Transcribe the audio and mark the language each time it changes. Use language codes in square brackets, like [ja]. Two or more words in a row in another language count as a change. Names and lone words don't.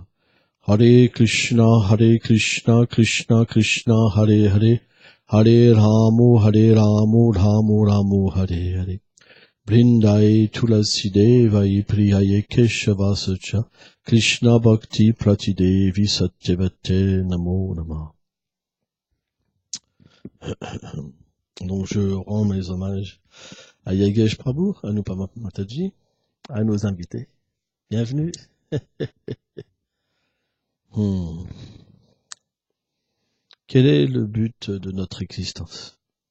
[sa] Hare Krishna, Krishna Krishna, Hare Hare, Hare Ramu, Ramu Ramu, Hare Hare. Brindai Tulasi Devai Priyaye Keshavasacha, Krishna Bhakti Pratidevi Satyavate Namo Namah. [fr] Donc je rends mes hommages à Yagesh Prabhu, à Nupama Mataji, à nos invités. Bienvenue. Quel est le but de notre existence?